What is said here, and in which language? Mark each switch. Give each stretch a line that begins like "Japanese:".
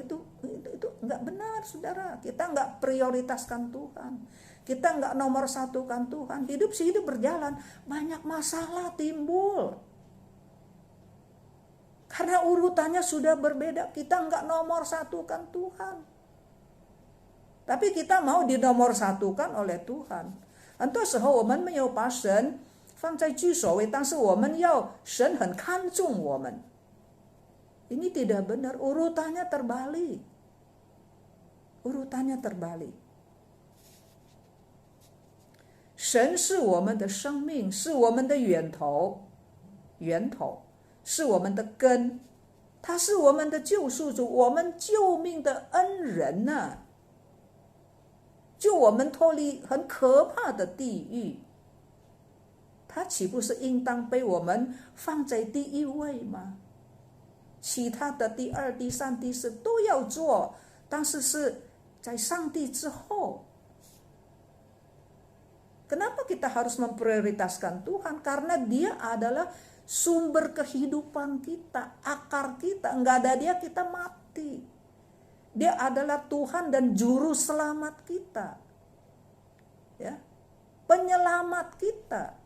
Indonesian: Itu nggak benar saudara. Kita nggak prioritaskan Tuhan, kita nggak nomor satukan Tuhan. Hidup berjalan, banyak masalah timbul karena urutannya sudah berbeda. Kita nggak nomor satukan Tuhan, tapi kita mau dinomor satukan oleh Tuhan.
Chinese: 很多时候我们没有把神放在居首位，但是我们要神很看重我们。
Indonesian: Ini tidak benar, urutannya terbalik. Urutannya terbalik.
Chinese: 神是我们的生命，是我们的源头，是我们的根，他是我们的救赎主，我们救命的恩人啊，救我们脱离很可怕的地狱。他岂不是应当被我们放在第一位吗？其他的第二、第三、第四都要做，但是是在上帝之后。
Indonesian: Kenapa kita harus memprioritaskan Tuhan? Karena Dia adalah sumber kehidupan kita, akar kita. Enggak ada Dia, kita mati. Dia adalah Tuhan dan juru selamat kita, ya, penyelamat kita.